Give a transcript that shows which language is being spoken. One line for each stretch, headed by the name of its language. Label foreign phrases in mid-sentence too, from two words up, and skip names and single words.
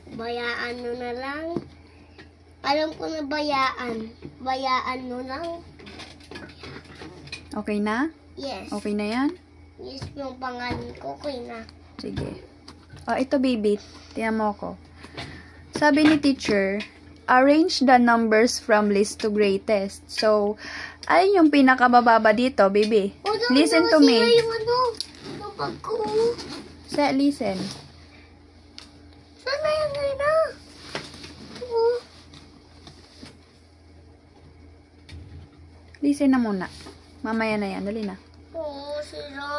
Filipino: Bayaan na lang. Alam ko na bayaan. Bayaan lang. Okay na?
English: Yes.
Filipino: Okay na yan? Yes, yung pangalan ko, okay na. Sige. Oh, ito baby. Tingnan mo ko. Sabi ni
English: teacher, arrange the numbers from least to greatest.
Filipino: So, alin yung pinakamababa dito, baby?
English: Listen to me.
Filipino: Yung bag ko.
English: Listen.
Filipino: Sana yan na. Listen na muna. Mamaya na yan. Dali na. Si Ron.